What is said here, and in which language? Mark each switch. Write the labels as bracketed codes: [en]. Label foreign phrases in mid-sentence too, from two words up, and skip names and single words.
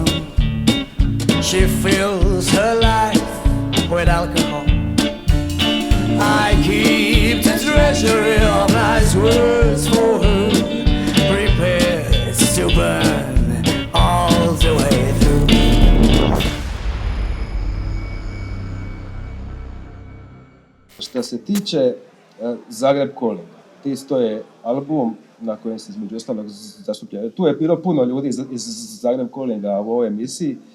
[en] She fills her life with alcohol. I keep the treasury of nice words for her, prepared to burn all the way through. [hr] Što se tiče Zagreb Calling, to je album na kojem se između ostalog zastuplja. Tu je bilo puno ljudi iz Zagreb Callinga u ovoj emisiji.